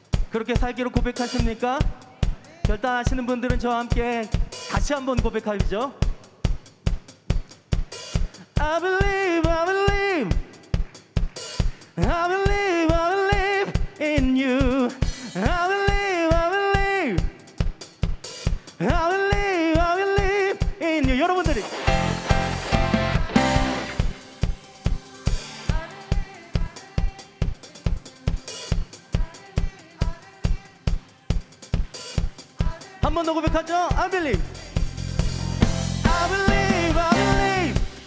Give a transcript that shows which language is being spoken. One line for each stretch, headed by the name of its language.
Korean: 그렇게 살기로 고백하십니까? 결단하시는 분들은 저와 함께 다시 한번 고백하죠.
English: I believe, I believe, I believe, I believe in you. I believe, I believe, I believe, I believe in you.
Korean: 여러분들이 한 번 더 고백하죠.
English: I believe, I believe, I believe.